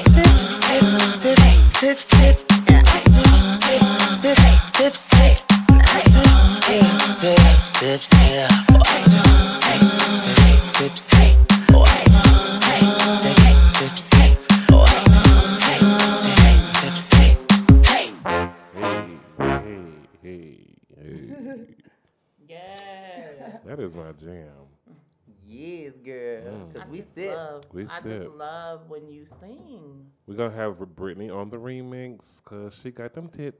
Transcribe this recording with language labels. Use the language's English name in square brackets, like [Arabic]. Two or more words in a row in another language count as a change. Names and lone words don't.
[English] sip, sip, sip, sip, sip, and I sip, sip, sip, sip, sip, and I sip, sip, sip, sip, sip, oh I sip, sip, sip, sip, oh I sip, sip, sip, sip, oh I sip, sip, sip, hey. Hey. Yes. That is my jam. Yes, girl, because we sip. We I sip. just love when you sing. We're going to have Brittany on the remix because she got them tits.